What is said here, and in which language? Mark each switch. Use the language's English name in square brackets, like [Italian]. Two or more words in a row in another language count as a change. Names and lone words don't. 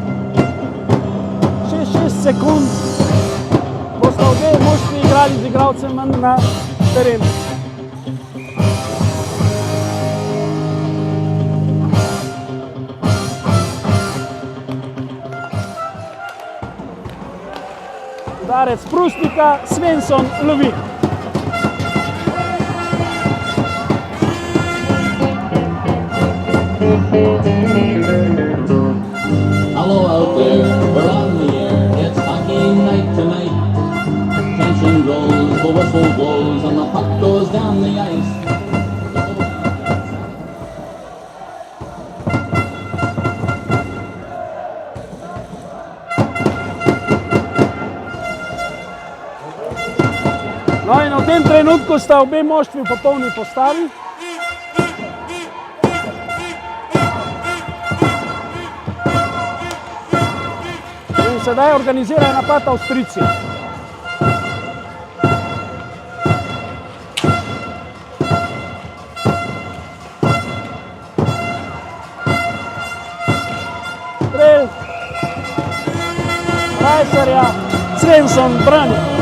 [Slovenian] 6 sekund bosta obe moštvi igrali z igralcem manj na terenu. Udarec Prusnika, Svensson lovi. [English] Hello out there, we're on the air, it's hockey night tonight. Tension grows, the whistle blows, and the puck goes down the ice. [Slovenian] No in v tem trenutku sta obe moštvi v popolni postavi. Sedaj organizirajo napad Avstrijci. Strel Reiserja, Svensson brani.